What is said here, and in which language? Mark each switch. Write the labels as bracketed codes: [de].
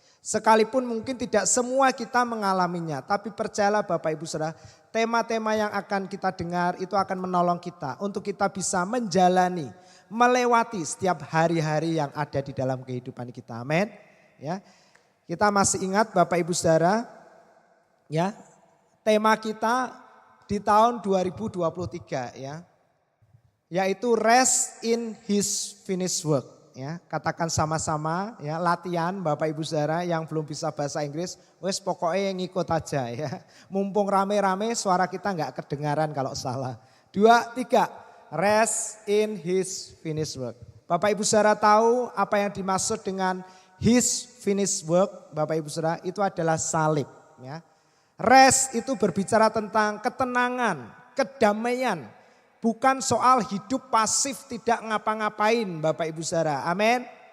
[id] Sekalipun mungkin tidak semua kita mengalaminya, tapi percayalah Bapak Ibu Saudara, tema-tema yang akan kita dengar itu akan menolong kita untuk kita bisa menjalani, melewati setiap hari-hari yang ada di dalam kehidupan kita. Amin. Ya. Kita masih ingat Bapak Ibu Saudara, ya, tema kita di tahun 2023 ya. Yaitu [en] rest in his finished work. [id] Ya, katakan sama-sama ya, latihan Bapak Ibu Saudara yang belum bisa bahasa Inggris, wes pokoknya ngikut aja ya. Mumpung rame-rame suara kita nggak kedengaran kalau salah. [en] 2, 3, rest in his finished work. [id] Bapak Ibu Saudara tahu apa yang dimaksud dengan his finished work, Bapak Ibu Saudara, itu adalah salib ya. Rest itu berbicara tentang ketenangan, kedamaian. Bukan soal hidup pasif tidak ngapa-ngapain Bapak Ibu Saudara. Amin.